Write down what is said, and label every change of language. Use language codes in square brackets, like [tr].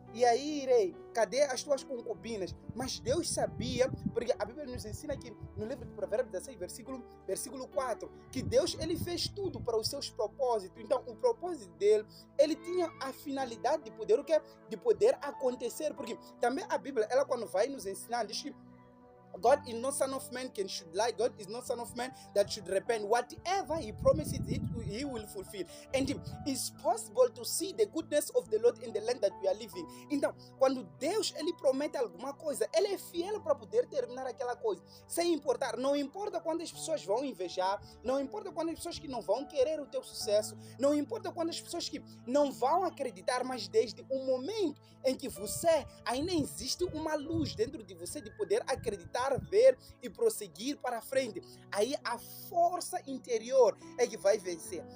[pt] E aí, rei, cadê as tuas concubinas? Mas Deus sabia, porque a Bíblia nos ensina aqui no livro de Provérbios 16, versículo 4, que Deus, ele fez tudo para os seus propósitos. Então, o propósito dele, ele tinha a finalidade de poder o quê? De poder acontecer. Porque também a Bíblia, ela quando vai nos ensinar, diz que [en] God is not son of man should lie. God is not son of man that should repent. Whatever he promises, he will fulfill. And it's possible to see the goodness of the Lord in the land that we are living. [pt] Então, quando Deus ele promete alguma coisa, ele é fiel para poder terminar aquela coisa, sem importar. Não importa quantas pessoas vão invejar, não importa quantas pessoas que não vão querer o teu sucesso, não importa quantas pessoas que não vão acreditar, mas desde o momento em que você ainda existe uma luz dentro de você de poder acreditar, ver e prosseguir para frente, aí a força interior é que vai vencer.